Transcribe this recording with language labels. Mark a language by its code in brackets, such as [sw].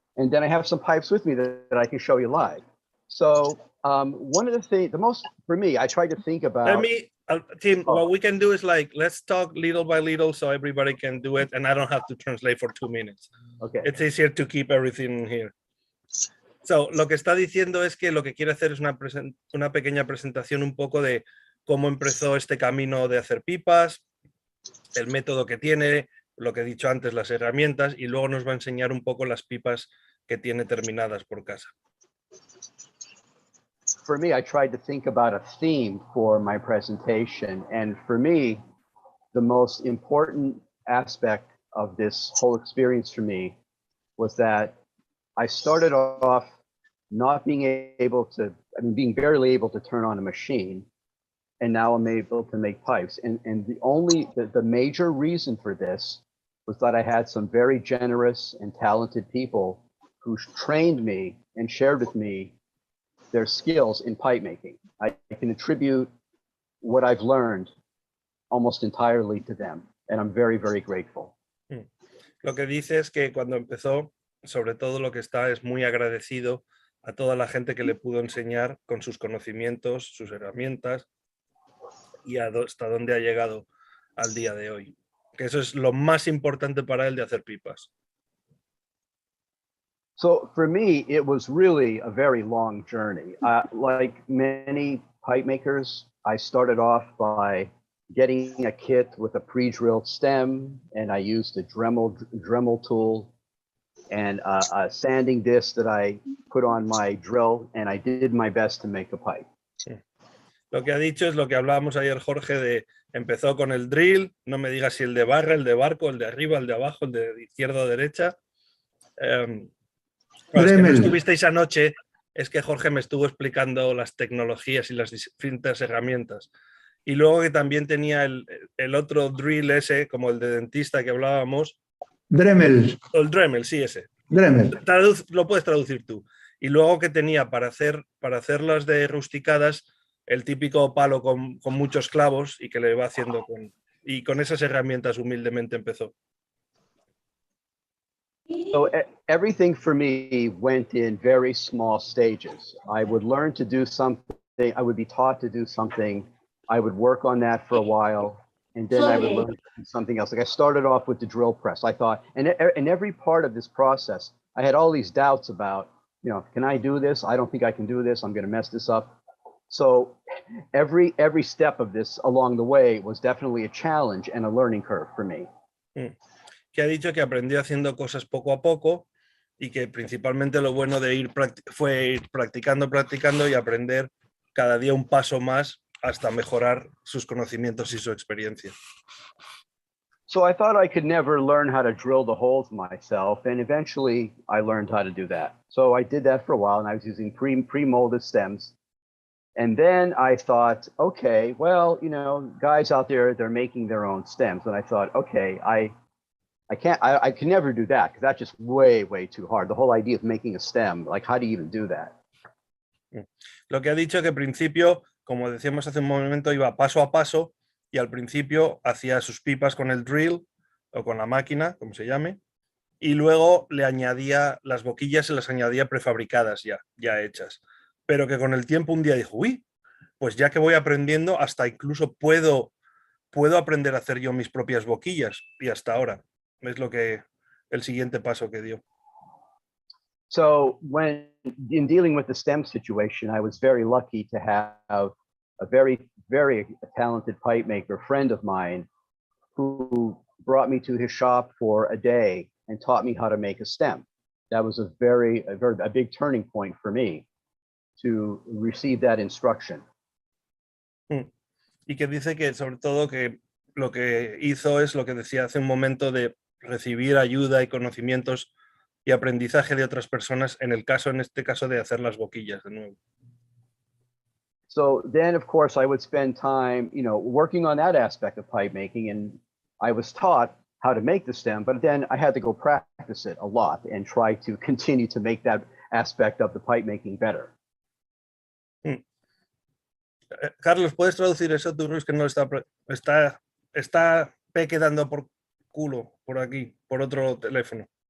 [en] And then I have some pipes with me that I can show you live. So one of the things, for me, I tried to think about. Tim, what we can do is like, let's talk little by little so everybody can do it. And I don't have to translate for 2 minutes. Okay. It's easier to keep everything here. [es] So, lo que está diciendo es que lo que quiere hacer es una pequeña presentación un poco de cómo empezó este camino de hacer pipas, el método que tiene, lo que he dicho antes, las herramientas, y luego nos va a enseñar un poco las pipas que tiene terminadas por casa. [en] For me, I tried to think about a theme for my presentation, and for me, the most important aspect of this whole experience for me was that I started off not being able to, being barely able to turn on a machine, and now I'm able to make pipes. And the major reason for this was that I had some very generous and talented people who trained me and shared with me their skills in pipe making. I can attribute what I've learned almost entirely to them, and I'm very, very grateful. [es] Lo que dice es que cuando empezó, sobre todo lo que está es muy agradecido a toda la gente que le pudo enseñar con sus conocimientos, sus herramientas y hasta dónde ha llegado al día de hoy. Que eso es lo más importante para él de hacer pipas. [en] So for me, it was really a very long journey. Like many pipe makers, I started off by getting a kit with a pre-drilled stem, and I used a Dremel tool and a sanding disc that I put on my drill, and I did my best to make a pipe. [es] Sí. Lo que ha dicho es lo que hablábamos ayer, Jorge, de empezó con el drill, no me digas si el de barra, el de barco, el de arriba, el de abajo, el de izquierda o derecha. Los que no estuvisteis anoche, es que Jorge me estuvo explicando las tecnologías y las distintas herramientas. Y luego que también tenía el otro drill ese, como el de dentista que hablábamos. Dremel. El Dremel, sí, ese. Dremel. Lo puedes traducir tú. Y luego que tenía para hacer las de rusticadas, el típico palo con muchos clavos y que le va haciendo y con esas herramientas humildemente empezó. [en] So everything for me went in very small stages. I would learn to do something, I would be taught to do something, I would work on that for a while, and then I would learn to do something else. Like I started off with the drill press. I thought, and in every part of this process, I had all these doubts about, can I do this? I don't think I can do this. I'm going to mess this up. So every step of this along the way was definitely a challenge and a learning curve for me. [es] Que ha dicho que aprendió haciendo cosas poco a poco y que principalmente lo bueno de fue ir practicando y aprender cada día un paso más hasta mejorar sus conocimientos y su experiencia. [en] So I thought I could never learn how to drill the holes myself, and eventually I learned how to do that. So I did that for a while, and I was using pre-molded stems. And then I thought, okay, well, you know, guys out there, they're making their own stems. And I thought, okay, I can never do that because that's just way, way too hard. The whole idea of making a stem, like, how do you even do that? [es] Lo que ha dicho que al principio, como decíamos hace un momento, iba paso a paso y al principio hacía sus pipas con el drill o con la máquina, como se llame, y luego le añadía las boquillas, se las añadía prefabricadas ya hechas. Pero que con el tiempo un día dijo, uy, pues ya que voy aprendiendo, hasta incluso puedo aprender a hacer yo mis propias boquillas. Y hasta ahora es lo que el siguiente paso que dio. [en] So when in dealing with the stem situation, I was very lucky to have a very, very talented pipe maker friend of mine who brought me to his shop for a day and taught me how to make a stem. That was a big turning point for me to receive that instruction. [es] Y que dice que sobre todo que lo que hizo es lo que decía hace un momento de recibir ayuda y conocimientos y aprendizaje de otras personas en este caso de hacer las boquillas de nuevo. [en] So then, of course, I would spend time, you know, working on that aspect of pipe making, and I was taught how to make the stem, but then I had to go practice it a lot and try to continue to make that aspect of the pipe making better. [es] Carlos, ¿puedes traducir eso? Tú Luis, que no está quedando por culo por aquí, por otro teléfono.